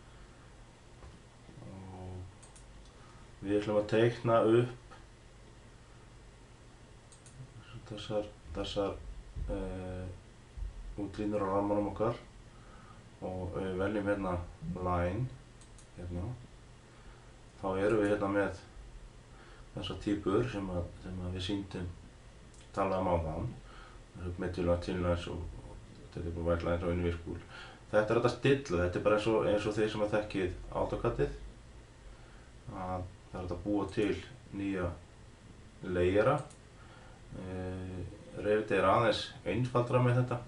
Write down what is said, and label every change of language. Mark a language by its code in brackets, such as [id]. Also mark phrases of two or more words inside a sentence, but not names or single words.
[is] Og við ætlum að teikna upp þessar útlínur á rammanum okkar og við veljum hérna line hérna. Þá erum við hérna með þessar típur sem við sýndum talaðum á þann. [en] Medium lines, thin lines og white lines og invisible. [is] Þetta er þetta stilla, þetta er bara eins og þið sem að þekkið AutoCAD-ið. Það er þetta að búa til nýja layera. Revit er aðeins einfaldara með þetta.